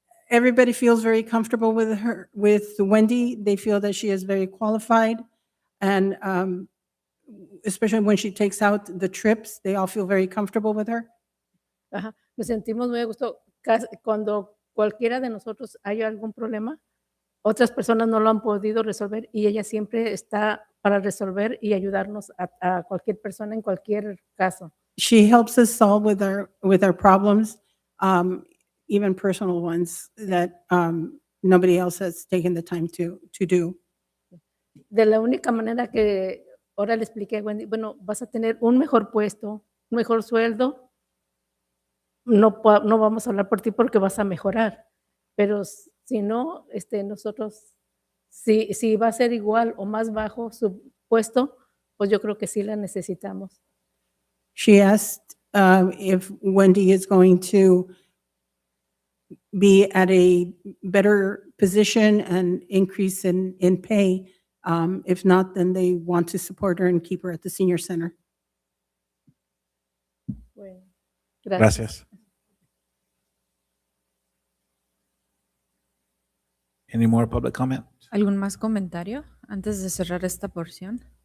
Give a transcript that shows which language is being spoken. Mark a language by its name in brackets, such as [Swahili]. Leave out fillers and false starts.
[English] Everybody feels very comfortable with her, with Wendy. They feel that she is very qualified. And especially when she takes out the trips, they all feel very comfortable with her. [Spanish] Ajá, nos sentimos muy a gusto. Cuando cualquiera de nosotros haya algún problema, otras personas no lo han podido resolver y ella siempre está para resolver y ayudarnos a cualquier persona en cualquier caso. [English] She helps us solve with our problems, even personal ones that nobody else has taken the time to do. [Spanish] De la única manera que ahora le expliqué a Wendy, bueno, vas a tener un mejor puesto, un mejor sueldo. No vamos a hablar por ti porque vas a mejorar, pero si no, nosotros, si va a ser igual o más bajo su puesto, pues yo creo que sí la necesitamos. [English] She asked if Wendy is going to be at a better position and increase in pay. If not, then they want to support her and keep her at the senior center. [Spanish] Bueno, Gracias. [English] Any more public comment? [Spanish] ¿Algún más comentario antes de cerrar esta porción?